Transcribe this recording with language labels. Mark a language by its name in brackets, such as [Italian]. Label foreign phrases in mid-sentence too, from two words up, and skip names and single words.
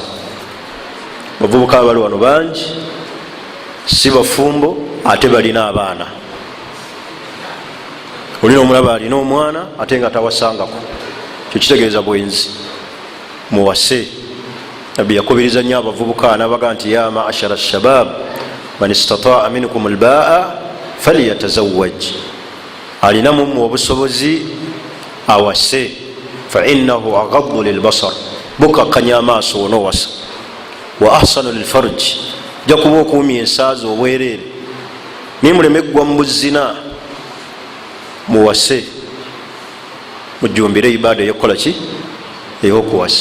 [Ganda] Abavubuka abali wano bangi si bafumbo ate balina abaana. Olina omulaba alina omwana ate nga tawasangako, kyekitegeeza bwenzi muwase. nabbi yakubiriza nnyo abavubuka nabaga nti [Arabic] ya maashara shabab man istataa minkum albaa falyatazawaj, [Ganda] alina mumwe obusobozi awase. [Arabic] fainahu aghaddu lilbasar, [Ganda] bukakanya amaaso onowasa. [Arabic] wa ahsanu lilfarj, [Ganda] jakuba okumya ensaazi obwereere. nimuleme gwa mu buzina, muwase mujumbire ibada eyokukolaki eyokuwasa.